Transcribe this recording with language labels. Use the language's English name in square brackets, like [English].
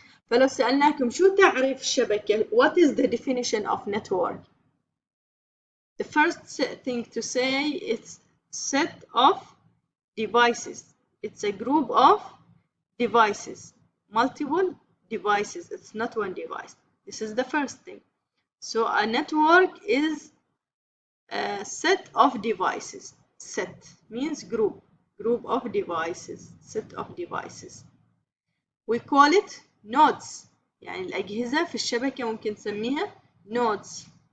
[Arabic] فلو سألناكم شو تعريف الشبكة? [English] What is the definition of network? The first thing to say it's set of devices. It's a group of devices, multiple devices. It's not one device. This is the first thing. So a network is a set of devices. Set means group of devices, set of devices. We call it nodes. [Arabic] يعني الأجهزة في الشبكة ممكن نسميها nodes.